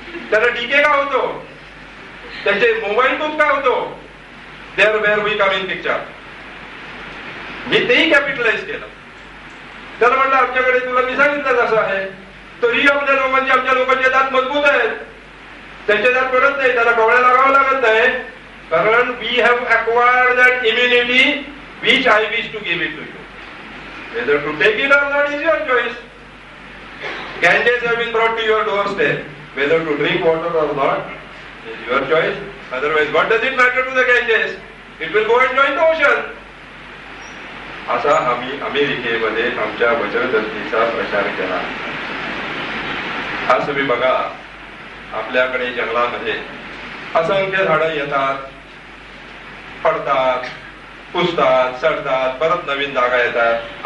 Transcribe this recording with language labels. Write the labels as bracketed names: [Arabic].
[Marathi] त्याला डीके का होतो? त्यांचे मोबाईल टूथ का होतो? [English] There where we come in picture. [Marathi] मी तेही कॅपिटलाइज केलं. त्याला म्हटलं, आमच्याकडे तुला मी सांगितलं असं आहे, तरी आमच्या लोकांचे दात मजबूत आहेत, त्यांचे दात पडत नाही, त्याला कवळ्या लागावं लागत नाही. [English] कारण we have acquired that immunity which I wish to give it to you. Whether to take it or not is your choice. Candidates have been brought to your doorstep. Whether to drink water or not is your choice. Otherwise, what does it matter to the Ganges? It will go and join the ocean. [Marathi] असा आम्ही अमेरिकेमध्ये आमच्या वज्रदंतीचा प्रचार केला. आज तुम्ही बघा, आपल्याकडे जंगलामध्ये असंख्य झाडं येतात, पडतात, पुसतात, सडतात, परत नवीन जागा येतात.